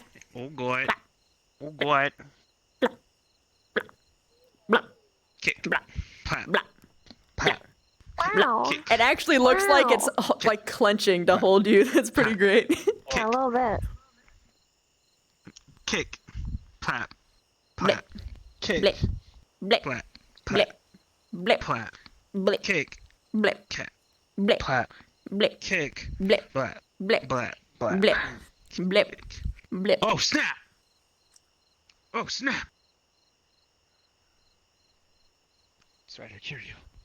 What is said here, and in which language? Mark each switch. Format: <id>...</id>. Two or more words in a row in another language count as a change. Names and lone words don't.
<en>Oh god. Oh god. Kick. Pat. Pat. Wow. It actually looks like it's like clenching to hold you. That's pretty great. Yeah, a little bit. Kick. Pat. Pat. Kick. Blip. Blip. Pat. Blip. Blip. Pat. Blip. Kick. Blip. Cat. Blip. Pat. Blip. Kick. Blip. Blap. Blip. Blap. Blap. Blip. Blip. Blip. Oh snap! Oh snap! That's right, I cure you.</en>